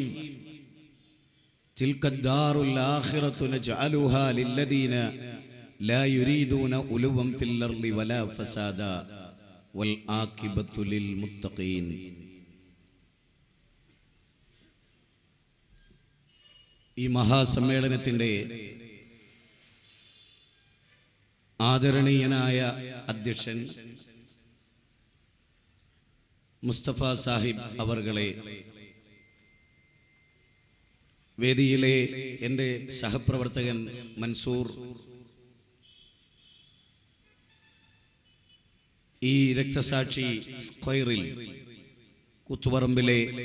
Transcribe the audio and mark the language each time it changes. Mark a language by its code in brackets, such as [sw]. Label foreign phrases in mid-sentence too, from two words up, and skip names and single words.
[ar] تلك الدار الآخرة نجعلها للذين لا يريدون علوا في الأرض ولا فسادا والعاقبة للمتقين. [ml] ഈ മഹാസമ്മേളനത്തിൻ്റെ ആദരണീയനായ അധ്യക്ഷൻ മുസ്തഫ സാഹിബ് അവർകളെ, വേദിയിലെ എൻ്റെ സഹപ്രവർത്തകൻ മൻസൂർ, ഈ രക്തസാക്ഷി സ്ക്വയറിൽ കുത്തുപറമ്പിലെ